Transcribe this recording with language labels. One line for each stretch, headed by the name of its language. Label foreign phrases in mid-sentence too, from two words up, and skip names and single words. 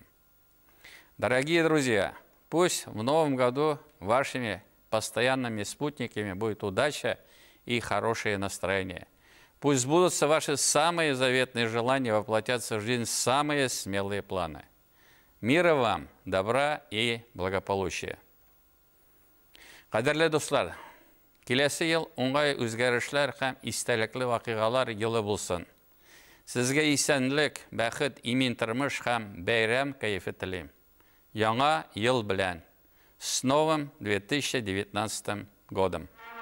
Russian: Дорогие друзья, пусть в новом году вашими постоянными спутниками будет удача и хорошее настроение. Пусть сбудутся ваши самые заветные желания, воплотятся в жизнь самые смелые планы. Мира вам, добра и благополучия.
Tatar: Кадерле дуслар, киләсе ел уңай үзгәрешләр һәм истәлекле вакыйгалар елы булсын. Сезгә исәнлек, бәхет, имин тормыш һәм бәйрәм кайфы телим. Яңа ел белән.
Russian: С новым 2019 годом.